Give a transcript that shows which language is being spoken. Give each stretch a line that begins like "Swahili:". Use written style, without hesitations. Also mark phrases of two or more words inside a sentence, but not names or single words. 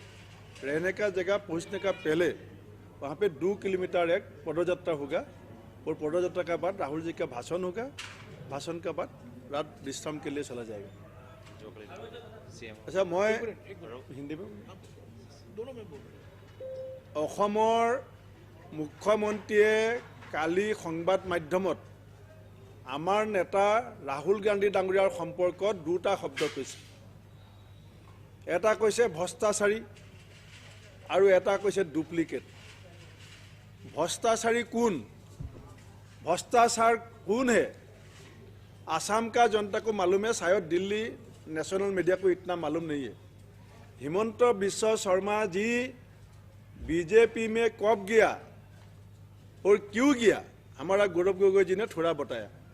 Hindi: रहने का जगह पहुँचने का पहले वहाँ पे 2 किलोमीटर एक पदयात्रा होगा और पदयात्रा के बाद राहुल जी का भाषण होगा। भाषण के बाद रात विश्राम के लिए चला जाएगा। अच्छा, मैं हिंदी में दोनों में बोल।
Assamese: অসমৰ মুখ্যমন্ত্ৰীয়ে কালি সংবাদ মাধ্যমত আমাৰ নেতা ৰাহুল গান্ধী ডাঙৰীয়াৰ সম্পৰ্কত 2টা শব্দ কৈছে। এটা কৈছে ভ্ৰষ্টাচাৰী আৰু এটা কৈছে ডুপ্লিকেট।
Hindi: भ्रष्टाचारी कौन, भ्रष्टाचार कौन है, आसाम का जनता को मालूम है, शायद दिल्ली
English: national media
Hindi: को इतना मालूम नहीं है। हिमंत बिश्व शर्मा जी बीजेपी में कब गया और क्यों गया, हमारा गौरव गोगोई जी ने थोड़ा बताया।